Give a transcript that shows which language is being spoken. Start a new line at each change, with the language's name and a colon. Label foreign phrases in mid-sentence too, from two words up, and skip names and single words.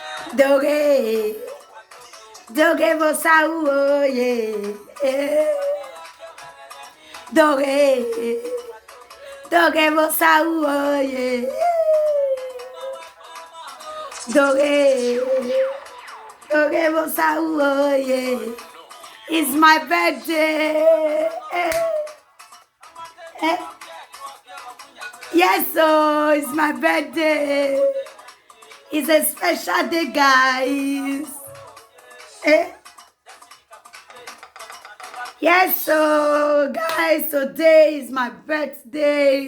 English: Doge, doge vosau, oh yeah. Doge, doge vosau, oh yeah. Doge, doge vosau, oh yeah. It's my birthday. Yes, so it's my birthday. It's a special day, guys. Yes, so guys, today is my birthday.